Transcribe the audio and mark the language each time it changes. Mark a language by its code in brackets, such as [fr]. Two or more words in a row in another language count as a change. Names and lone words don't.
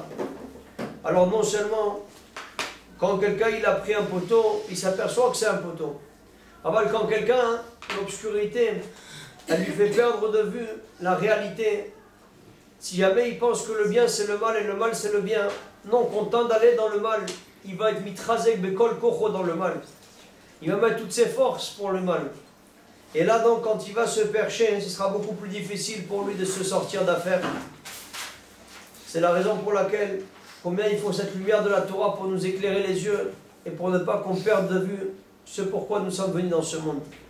[fr] Alors non seulement, quand quelqu'un il a pris un poteau, il s'aperçoit que c'est un poteau. Alors quand quelqu'un, l'obscurité, elle lui fait perdre de vue la réalité. Si jamais il pense que le bien c'est le mal et le mal c'est le bien, non, content d'aller dans le mal, il va être [he] מתחזק בכל כוחו [fr] dans le mal. Il va mettre toutes ses forces pour le mal. Et là donc quand il va se percher, ce sera beaucoup plus difficile pour lui de se sortir d'affaire. C'est la raison pour laquelle combien il faut cette lumière de la Torah pour nous éclairer les yeux et pour ne pas qu'on perde de vue ce pourquoi nous sommes venus dans ce monde.